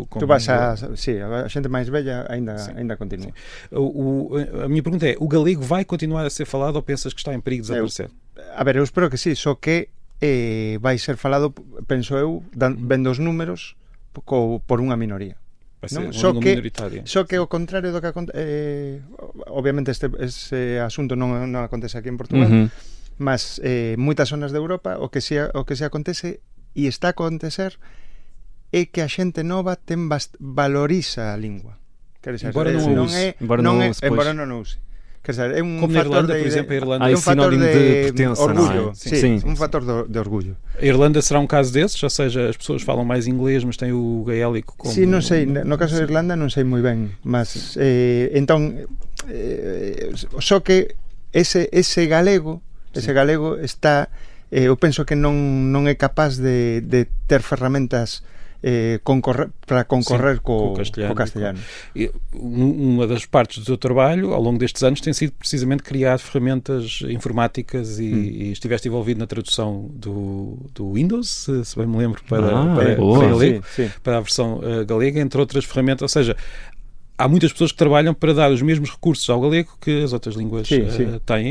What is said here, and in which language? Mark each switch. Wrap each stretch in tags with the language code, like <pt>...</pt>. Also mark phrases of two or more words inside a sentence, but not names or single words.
<pt>tu vas a gente mais velha ainda continua. A minha pergunta é, o galego vai continuar a ser falado ou pensas que está em perigo de desaparecer?</pt> <gl>Eu espero que sí, só que vai ser falado, penso eu, vendo os números, por unha minoría.</gl> <pt>Vai ser uma língua minoritária.</pt> <gl>Só que ao contrario do que obviamente ese asunto non acontece aquí en Portugal, mas moitas zonas de Europa o que se acontece e está a acontecer é que a xente nova valoriza a lingua. Embora non use.</gl> <pt>Quer dizer, é un como na fator Irlanda, por exemplo, a Irlanda é um fator de pertença,</pt> <gl>orgullo,</gl> <pt>Sim.</pt> <gl>Un fator de orgullo.</gl> <pt>A Irlanda será um caso desses, ou seja, as pessoas falam mais inglês, mas têm o gaélico como... Sim,</pt> <gl>non sei, no caso da Irlanda non sei moi ben, mas entón só que ese galego está, eu penso que non é capaz de ter ferramentas para concorrer co castelhano.</gl> <pt>Uma das partes do teu trabalho ao longo destes anos tem sido precisamente criar ferramentas informáticas e estiveste envolvido na tradução do Windows, se bem me lembro, para a versão galega, entre outras ferramentas, ou seja, há muitas pessoas que trabalham para dar os mesmos recursos ao galego que as outras línguas têm.</pt>